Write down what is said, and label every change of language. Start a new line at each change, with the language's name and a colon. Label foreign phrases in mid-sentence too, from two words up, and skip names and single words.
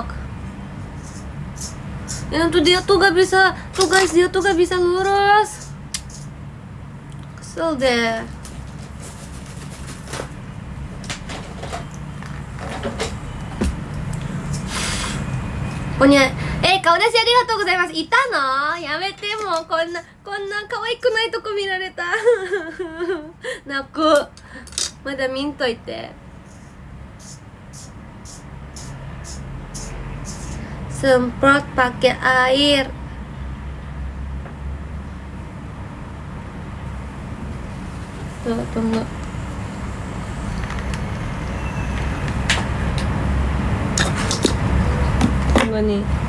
Indonesian: Yang tuh dia tuh gak bisa, tuh guys dia tuh gak bisa lurus. Kesel deh. Pokoknya,
Japanese: 顔出しありがとうございます。いたの？やめて、もうこんな可愛くないとこ見られた。泣く。まだ見んといて。
Indonesian: Semprot pakai air. Tuh, tunggu. Tunggu nih.